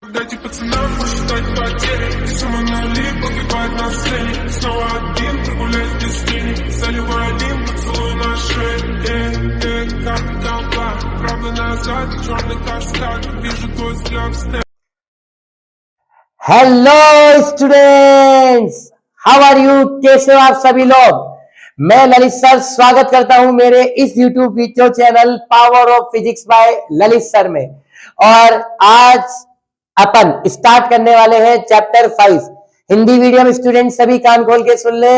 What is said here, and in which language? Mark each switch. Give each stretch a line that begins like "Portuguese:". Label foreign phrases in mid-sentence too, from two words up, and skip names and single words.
Russian: Дайте пацанам посчитать потери. Самонали погибает на сцене. Снова один, прогуляюсь без тени. Заливаю один поцелуй на шее. Как толпа, правда назад, черный каскад. Вижу твой взгляд в стене.
English: Hello students, how are you?
Hindi: कैसे हो आप सभी लोग? मैं ललित सर स्वागत करता हूं मेरे इस
English: YouTube video channel
Hindi: पावर ऑफ फिजिक्स बाय ललित सर में। और आज अपन स्टार्ट करने वाले हैं चैप्टर 5
English: Hindi medium student
Hindi: सभी कान खोल के सुन ले।